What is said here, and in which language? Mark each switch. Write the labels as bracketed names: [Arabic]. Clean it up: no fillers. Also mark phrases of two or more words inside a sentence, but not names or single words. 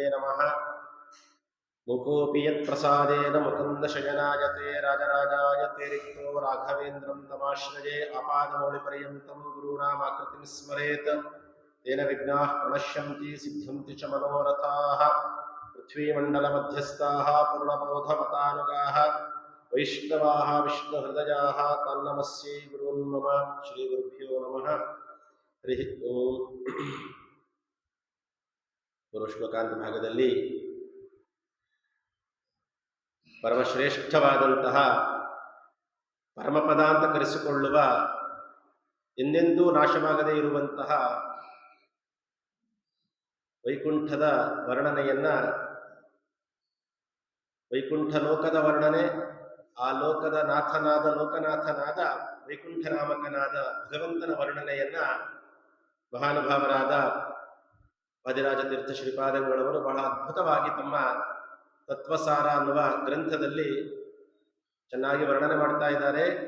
[Sanskrit] नमः मुकोऽपि यत्प्रसादेन मुकुन्दशयनायते राजराजायते रिक्तो राघवेन्द्रं तमाश्रये आपादमौलिपर्यन्तं गुरूणामाकृतिं स्मरेत् तेन विघ्नाः प्रणश्यन्ति सिद्ध्यन्ति च मनोरथाः पृथ्वीमण्डलमध्यस्थाः पूर्णबोधमतानुगाः वैष्णवाः विष्णुहृदयाः तन्नमस्यै गुरून् मम श्रीगुरुभ्यो नमः हरि ओಂ [Kannada] ಪುರುಶ್ಲೋಕಾಂತ ಭಾಗದಲ್ಲಿ ಪರಮಶ್ರೇಷ್ಠವಾದಂತಹ ಪರಮಪದ ಅಂತ ಕರೆಸಿಕೊಳ್ಳುವ ಎಂದೆಂದೂ ನಾಶವಾಗದೇ ಇರುವಂತಹ ವೈಕುಂಠದ ವರ್ಣನೆಯನ್ನ, ವೈಕುಂಠ ಲೋಕದ ವರ್ಣನೆ, ಆ ಲೋಕದ ನಾಥನಾದ ಲೋಕನಾಥನಾದ ವೈಕುಂಠನಾಮಕನಾದ ಭಗವಂತನ ವರ್ಣನೆಯನ್ನ ಮಹಾನುಭಾವರಾದ ವಾದಿರಾಜತೀರ್ಥ ಶ್ರೀಪಾದಂಗಳವರು ಬಹಳ ಅದ್ಭುತವಾಗಿ ತಮ್ಮ ತತ್ವಸಾರ ಅನ್ನುವ ಗ್ರಂಥದಲ್ಲಿ ಚೆನ್ನಾಗಿ ವರ್ಣನೆ ಮಾಡ್ತಾ ಇದ್ದಾರೆ.